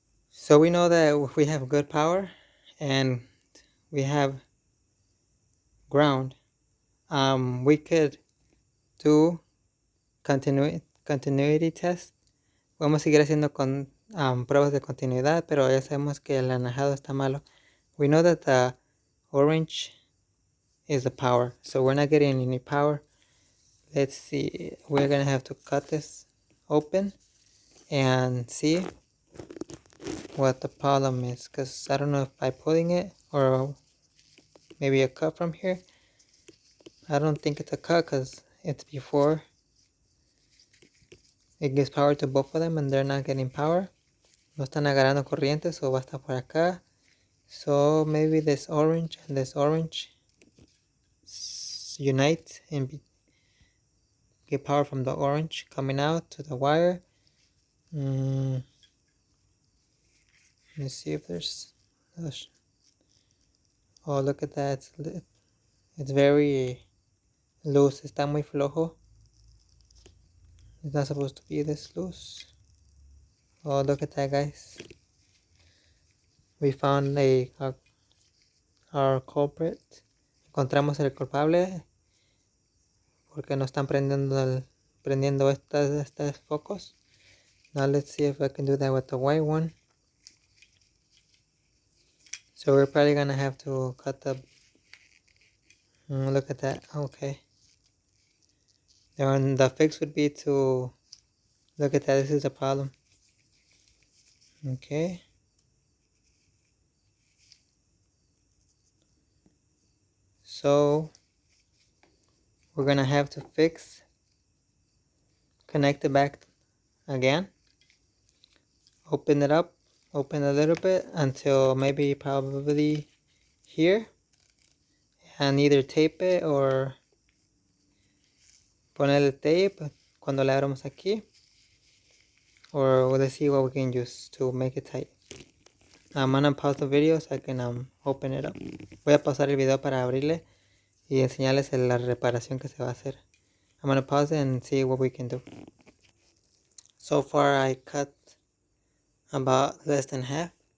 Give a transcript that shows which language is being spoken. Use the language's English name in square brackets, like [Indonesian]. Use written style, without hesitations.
[English] So we know that we have good power and we have ground. We could do continuity test. [Spanish] Vamos a seguir haciendo pruebas de continuidad, pero ya sabemos que el anaranjado está malo. [English] We know that the orange is the power, so we're not getting any power. Let's see, we're gonna have to cut this open and see what the problem is, because I don't know if by pulling it or maybe a cut from here. I don't think it's a cut because it's before it gives power to both of them and they're not getting power. [Spanish] No están agarrando corriente, so va a estar por acá. [English] So maybe this orange and this orange unite and get power from the orange coming out to the wire. Let's see if there's... Oh, look at that. It's very loose. [Spanish] Está muy flojo. [English] It's not supposed to be this loose. Oh, look at that, guys. We found our culprit. [Spanish] Encontramos el culpable porque no están prendiendo estas focos. [English] Now let's see if I can do that with the white one. So we're probably gonna have to cut the. Look at that. Okay. Then the fix would be to look at that. This is a problem. Okay. So we're gonna have to connect it back again. Open it up. Open a little bit until maybe probably here. And either tape it or [Spanish] ponerle tape cuando le abramos aquí. [English] Or let's see what we can use to make it tight. I'm gonna pause the video so I can open it up. [Spanish] Voy a pausar el video para abrirle y enseñarles la reparación que se va a hacer. [English] I'm gonna pause it and see what we can do. So far I cut about less than half.